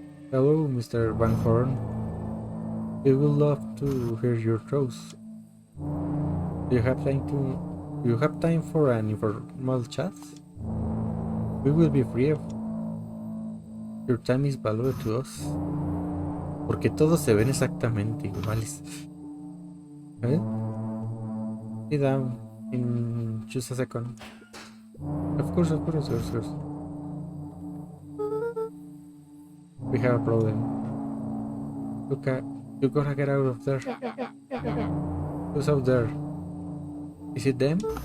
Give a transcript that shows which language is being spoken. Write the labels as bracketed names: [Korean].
[English] Hello, Mr. Van Horn. We would love to hear your thoughts. Do you have time for an informal chat? We will be free. Your time is valuable to us. [Spanish] Porque todos se ven exactamente iguales. ¿Eh? [English] Sit down in just a second. Of course. We have a problem. Luca, you gotta get out of there. Who's out there? Is it them?